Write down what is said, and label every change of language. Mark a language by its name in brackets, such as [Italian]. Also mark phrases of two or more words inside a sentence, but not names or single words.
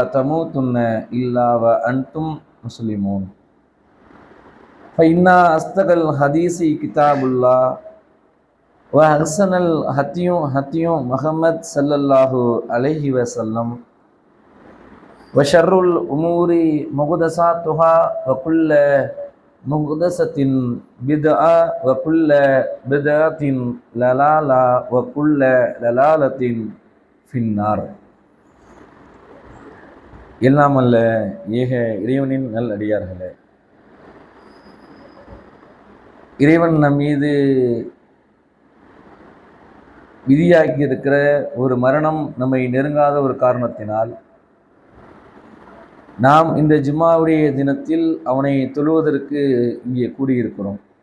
[Arabic] تموتن إلا وأنتم مسلمون فإن أصدق الحديث كتاب الله وأحسن الهدي محمد صلى الله عليه وسلم وشر الأمور محدثاتها وكل محدثة بدعة وكل بدعة ضلالة وكل ضلالة في النار. [Tamil] எல்லாம் அல்ல ஏக இறைவனின் நல்லடியார்களே, இறைவன் நம் மீது விதியாக்கி இருக்கிற ஒரு மரணம் நம்மை நெருங்காத ஒரு காரணத்தினால் நாம் இந்த ஜும்மாவுடைய தினத்தில் அவனை தொழுவதற்கு இங்கே கூடியிருக்கிறோம்.